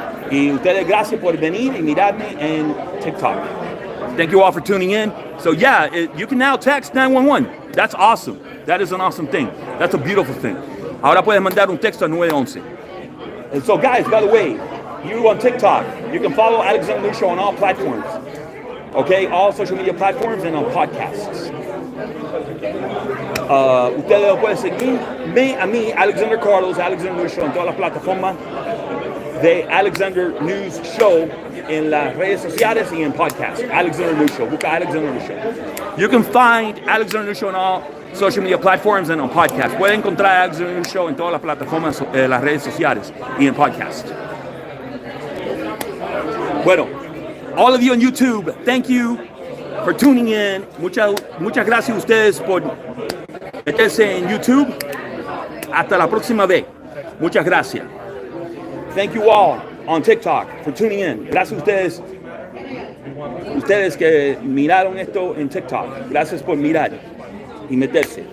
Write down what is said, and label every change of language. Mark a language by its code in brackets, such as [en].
[es] Y ustedes, gracias por venir y mirarme en TikTok. [en] Thank you all for tuning in. So yeah, you can now text 911. That's awesome. That is an awesome thing. That's a beautiful thing. [es] Ahora puedes mandar un texto a 911. [en] And so guys, by the way, you on TikTok, you can follow Alexander News Show on all platforms. Okay, all social media platforms and on podcasts. [es] Ustedes pueden seguirme a mí, Alexander Carlos, Alexander News Show, en todas las plataformas de Alexander News Show, en las redes sociales y en podcast. Alexander News Show. Busca Alexander News Show. [en] You can find Alexander News Show on all social media platforms and on podcast. [es] Pueden encontrar Alexander News Show en todas las plataformas, las redes sociales y en podcast. Bueno, [en] all of you on YouTube, thank you for tuning in. [es] Muchas gracias a ustedes por meterse en YouTube. Hasta la próxima vez. Muchas gracias. [en] Thank you all on TikTok for tuning in. [es] Gracias a ustedes que miraron esto en TikTok. Gracias por mirar y meterse.